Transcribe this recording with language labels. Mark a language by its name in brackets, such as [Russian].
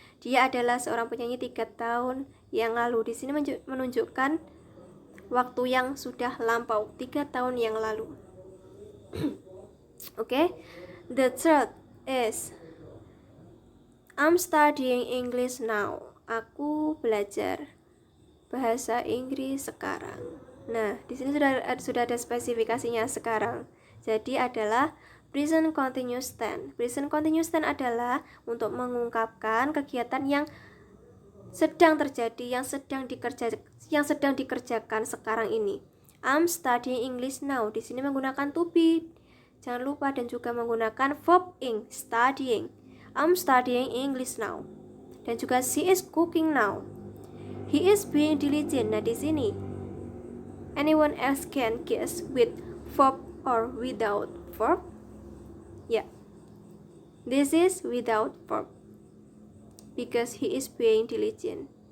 [Indonesian] Dia adalah seorang penyanyi 3 tahun yang lalu. Di sini menunjukkan waktu yang sudah lampau, 3 tahun yang lalu. [English] Okay. The third is I'm studying English now. [Indonesian] Aku belajar bahasa Inggris sekarang. Nah, di sini sudah ada spesifikasinya sekarang. Jadi adalah present continuous tense. Present continuous tense adalah untuk mengungkapkan kegiatan yang sedang terjadi, yang sedang dikerjakan sekarang ini. [English] I'm studying English now. [Indonesian] Di sini menggunakan to be. Jangan lupa dan juga menggunakan verb ing, studying. [English] I'm studying English now. [Indonesian] Dan juga [English] she is cooking now. He is being diligent. [Indonesian] Nah, di sini [English] anyone else can guess with verb or without verb? Yeah, this is without verb because he is being diligent.